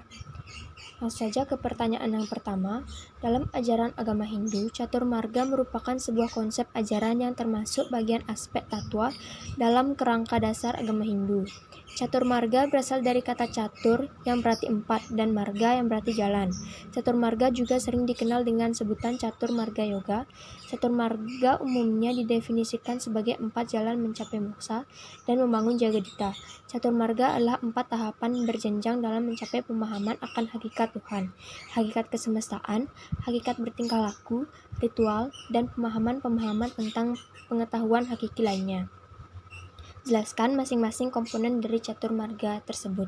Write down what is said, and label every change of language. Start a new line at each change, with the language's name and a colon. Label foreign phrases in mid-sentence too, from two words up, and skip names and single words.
Indonesian: Langsung saja ke pertanyaan yang pertama. Dalam ajaran agama Hindu, catur marga merupakan sebuah konsep ajaran yang termasuk bagian aspek tatwa dalam kerangka dasar agama Hindu. Catur marga berasal dari kata catur yang berarti empat dan marga yang berarti jalan. Catur marga juga sering dikenal dengan sebutan catur marga yoga. Catur marga umumnya didefinisikan sebagai 4 jalan mencapai moksa dan membangun jagadita. Catur marga adalah 4 tahapan berjenjang dalam mencapai pemahaman akan hakikat Tuhan, hakikat kesemestaan, hakikat bertingkah laku, ritual, dan pemahaman-pemahaman tentang pengetahuan hakiki lainnya. Jelaskan masing-masing komponen dari catur marga tersebut.